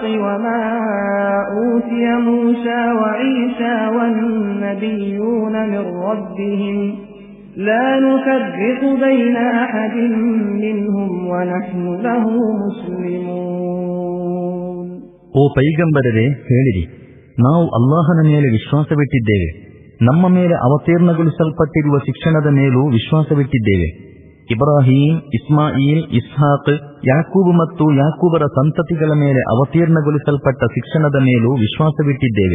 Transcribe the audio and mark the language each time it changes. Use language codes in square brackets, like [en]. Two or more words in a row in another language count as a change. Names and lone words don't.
[ar] وما أوتي موسى وعيسى والنبيون من ربهم لا نفرق بين أحد منهم ونحن له مسلمون. [kn] ಓ ಪೈಗಂಬರರೇ, ಹೇಳಿರಿ, ನಾವು ಅಲ್ಲಾಹನ ಮೇಲೆ ವಿಶ್ವಾಸವಿಟ್ಟಿದ್ದೇವೆ, ನಮ್ಮ ಮೇಲೆ ಅವತೀರ್ಣಗೊಳಿಸಲ್ಪಟ್ಟಿರುವ ಶಿಕ್ಷಣದ ಮೇಲೂ ವಿಶ್ವಾಸವಿಟ್ಟಿದ್ದೇವೆ. ಇಬ್ರಾಹಿಂ, ಇಸ್ಮಾಯಿಲ್, ಇಸ್ಹಾಕ್, ಯಾಕೂಬ್ ಮತ್ತು ಯಾಕೂಬರ ಸಂತತಿಗಳ ಮೇಲೆ ಅವತೀರ್ಣಗೊಳಿಸಲ್ಪಟ್ಟ ಶಿಕ್ಷಣದ ಮೇಲೂ ವಿಶ್ವಾಸವಿಟ್ಟಿದ್ದೇವೆ.